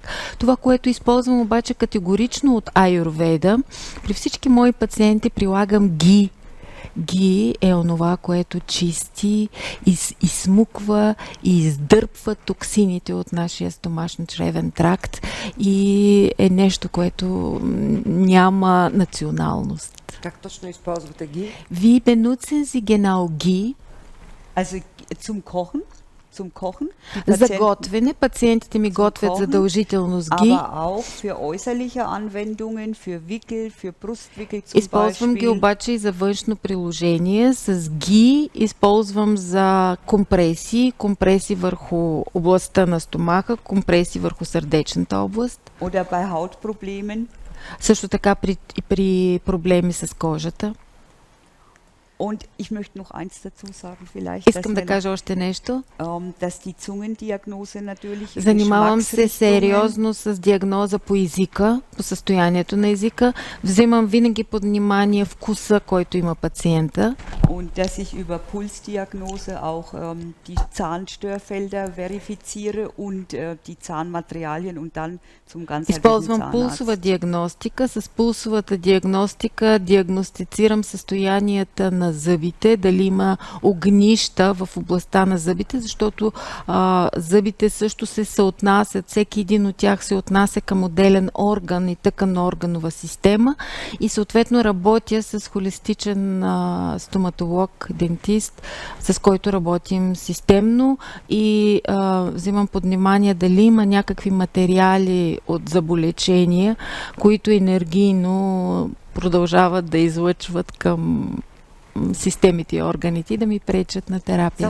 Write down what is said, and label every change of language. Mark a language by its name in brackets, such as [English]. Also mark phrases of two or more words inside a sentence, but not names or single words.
[Bulgarian] Това, което използвам обаче категорично от аюрведа, при всички мои пациенти прилагам ghee. Ghee е онова, което чисти, изсмуква и издърпва токсините от нашия стомашно-чревен тракт и е нещо, което няма националност. Как точно използвате Ghee? [German] Wie benutzen Sie genau Ghee? Also zum Kochen. Die [Bulgarian] За [German] Patienten, [Bulgarian] готвене, пациентите ми готвят [German] kochen, [Bulgarian] задължително с ги. [German] aber auch für äußerliche Anwendungen, für Wickel, für Brustwickel zum [Bulgarian] Използвам ги [German] Beispiel. [Bulgarian] обаче и за външно приложение. С ги използвам за компреси върху областта на стомаха, компреси върху сърдечната област. [German] Oder bei Hautproblemen. [Bulgarian] Също така при проблеми с кожата. [German] Und ich möchte noch eins dazu sagen, vielleicht, [Bulgarian] Искам да кажа още нещо. [German] dass die Zungendiagnose natürlich über [Bulgarian] Занимавам се [German] Geschmacksrichtungen [Bulgarian] сериозно с диагноза по езика, по състоянието на езика. Вземам винаги под внимание вкуса, който има пациента. [German] und dass ich über Pulsdiagnose auch die Zahnstörfelder verifiziere und die Zahnmaterialien und dann zum ganzheitlichen [Bulgarian] Използвам пулсова [German] Zahnarzt. [Bulgarian] диагностика. С пулсовата диагностика диагностицирам състоянията на зъбите, дали има огнища в областта на зъбите, защото зъбите също се съотнасят, всеки един от тях се отнася към отделен орган и тъканно-органова система и съответно работя с холистичен стоматолог, дентист, с който работим системно и взимам под внимание дали има някакви материали от заболечения, които енергийно продължават да излъчват към системите и органите и да ми пречат на терапията.